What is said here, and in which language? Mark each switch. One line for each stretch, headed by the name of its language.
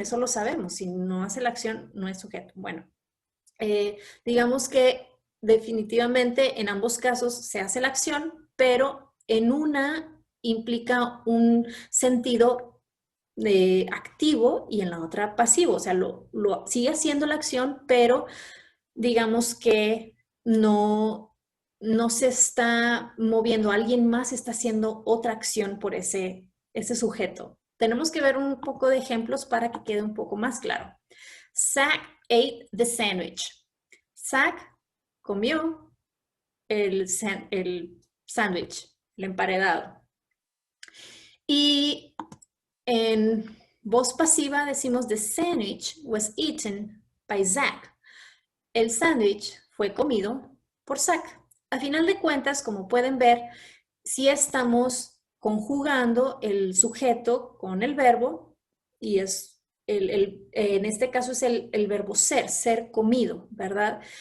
Spanish: Eso lo sabemos, si no hace la acción no es sujeto. Bueno, digamos que definitivamente en ambos casos se hace la acción, pero en una implica un sentido activo y en la otra pasivo, o sea, sigue haciendo la acción, pero digamos que no se está moviendo, alguien más está haciendo otra acción por ese sujeto. Tenemos que ver un poco de ejemplos para que quede un poco más claro.
English: Zach ate the sandwich.
Spanish: Zach comió el sándwich, el emparedado. Y en voz pasiva decimos
English: the sandwich was eaten by Zach.
Spanish: El sándwich fue comido por Zach. A final de cuentas, como pueden ver, si estamos conjugando el sujeto con el verbo y es en este caso es el verbo ser comido, ¿verdad?